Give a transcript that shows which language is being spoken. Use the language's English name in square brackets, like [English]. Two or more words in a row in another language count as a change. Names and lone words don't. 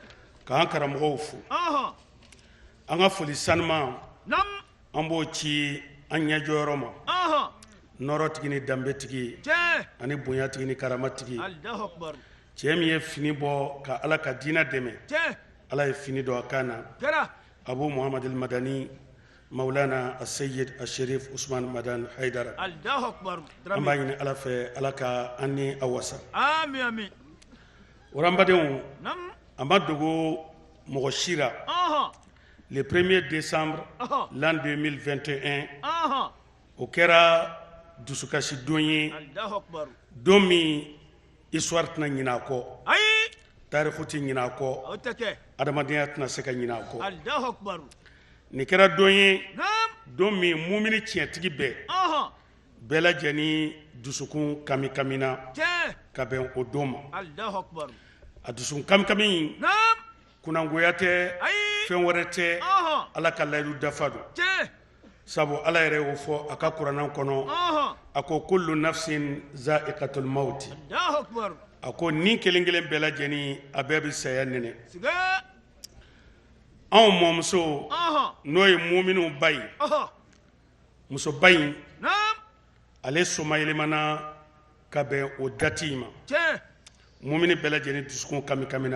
[Bambara] k'an karamɔgɔw fo an ka foli sanuman nam an b'o ci an ɲɛjɔyɔrɔ ma nɔrɔtigi ni danbetigi tiɲɛ ani bonyatigi ni karamatigi [Arabic] Allahu akbar [Bambara] cɛ min ye fini bɔ ka ala ka diinɛ dɛmɛ tiɲɛ ala ye fini dɔ a kan na kɛra abu muhammad al-madani maulana as-sayyid al-sharif usman madan haidara [Arabic] Allahu akbar [Bambara] an b'a ɲini ala fɛ ala ka an ni a wasa [Arabic] amin amin [Bambara] waranbadenw nam a ma dogo mɔgɔ si la [French] le 1er décembre l'an 2021 [Bambara] o kɛra dusukasi don ye [Arabic] Allahu akbar [Bambara] don min histoire tɛna ɲinɛ a kɔ ayi tarikhu tɛ ɲinɛ a kɔ o tɛ kɛ adamadenya tɛna se ka ɲinɛ a kɔ [Arabic] Allahu akbar [Bambara] nin kɛra don ye nam don min mumini tiɲɛtigi bɛɛ bɛɛ lajɛlen dusukun kami-kamina tiɲɛ ka bɛn o don ma [Arabic] Allahu akbar [Bambara] a dusukun kami-kami in nam kunangoya tɛ ayi fɛn wɛrɛ tɛ ala ka layidu dafa don tiɲɛ sabu ala yɛrɛ y'o fɔ a ka kuranna kɔnɔ a ko [Arabic] kullu nafsin za'iqatul maut Allahu akbar [Bambara] a ko ni kelen kelen bɛɛ lajɛlen a bɛɛ bɛ saya nɛnɛ siga anw mɔmuso n'o ye muminunw ba ye musoba in nam ale somayɛlɛmana ka bɛn o dati ma tiɲɛ mumini bɛɛ lajɛlen dusukun kami-kamina